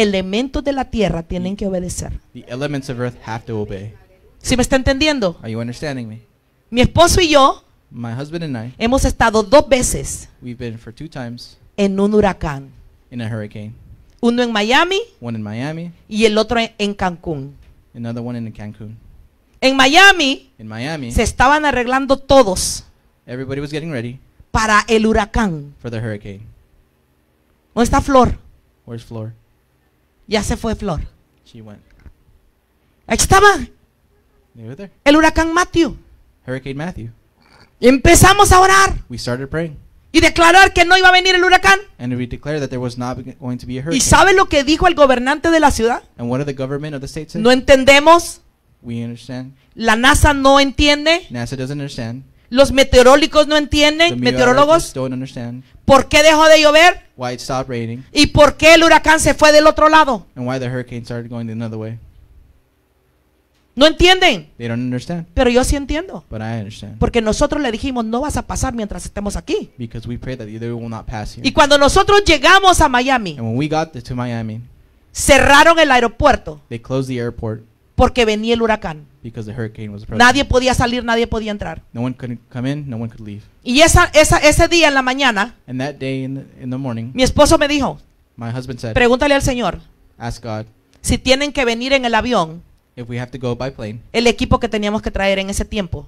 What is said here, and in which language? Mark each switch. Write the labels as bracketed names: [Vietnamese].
[Spanish] elementos de la tierra tienen que obedecer. [English] the elements of earth have to obey. [Spanish] ¿Sí me está entendiendo? [English] Are you understanding me? [Spanish] Mi esposo y yo [English] My husband and I, [Spanish] hemos estado 2 veces [English] we've been for 2 times [Spanish] en un huracán. [English] in a hurricane. [Spanish] Uno en Miami [English] One in Miami, [Spanish] y el otro en Cancún. [English] another one in Cancun. [Spanish] En Miami [English] In Miami, [Spanish] se estaban arreglando todos [English] everybody was getting ready [Spanish] para el huracán. [English] for the hurricane. [Spanish] ¿Dónde está Flor? [English] Where's Flor? [Spanish] Ya se fue Flor. [English] She went. [Spanish] Ahí estaba [English] They were there. [Spanish] el huracán Matthew. [English] Hurricane Matthew. [Spanish] Empezamos a orar [English] We started praying. [Spanish] y declarar que no iba a venir el huracán. [English] And we declared that there was not going to be a [Spanish] ¿Y [English] hurricane. [Spanish] sabe lo que dijo el gobernante de la ciudad? [English] And what did the government of the state say? [Spanish] No entendemos, [English] We understand. [Spanish] La NASA no entiende. [English] NASA doesn't understand. [Spanish] Los meteorólogos no [English] The [Spanish] entienden. [English] meteorologists don't understand [Spanish] ¿Por qué dejó de llover? [English] why it stopped raining [Spanish] ¿Y por qué el huracán se fue del otro lado? [English] and why the hurricane started going the another way. [Spanish] No entienden. [English] They don't understand, [Spanish] Pero yo sí entiendo. [English] but I understand. [Spanish] Porque nosotros le dijimos, no vas a pasar mientras estemos aquí. [English] Because we pray that they will not pass here. [Spanish] Y cuando nosotros llegamos a Miami, [English] And when we got to Miami, [Spanish] cerraron el aeropuerto [English] they closed the airport [Spanish] porque venía el huracán. [English] because the hurricane was approaching. [Spanish] Nadie podía salir, nadie podía entrar. [English] No one could come in, no one could leave. [Spanish] Y ese día en la mañana, [English] And that day in the morning, [Spanish] mi esposo me dijo, [English] my husband said, [Spanish] pregúntale al Señor [English] ask God [Spanish] si tienen que venir en el avión [English] if we have to go by plane. [Spanish] el equipo que teníamos que traer en ese tiempo.